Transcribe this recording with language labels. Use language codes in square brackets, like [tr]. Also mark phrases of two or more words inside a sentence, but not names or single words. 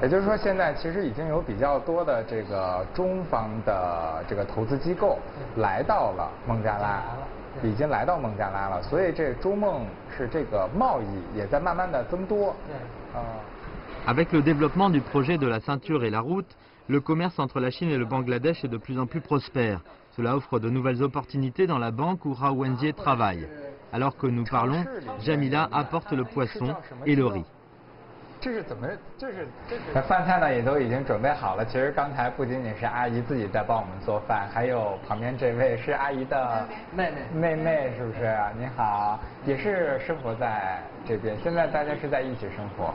[zh] 也就是说，现在其实已经有比较多的这个中方的这个投资机构来到了孟加拉，已经来到孟加拉了，所以这中孟是这个贸易也在慢慢的增多。 [fr] Avec le développement du projet de la ceinture et la route, le commerce entre la Chine et le Bangladesh est de plus en plus prospère. Cela offre de nouvelles opportunités dans la banque où Rao Wenjie travaille. Alors que nous parlons, Jamila apporte le poisson et le riz. [zh] 这是饭菜呢也都已经准备好了。其实刚才不仅仅是阿姨自己在帮我们做饭，还有旁边这位是阿姨的妹妹，是不是？你好，也是生活在这边。现在大家是在一起生活。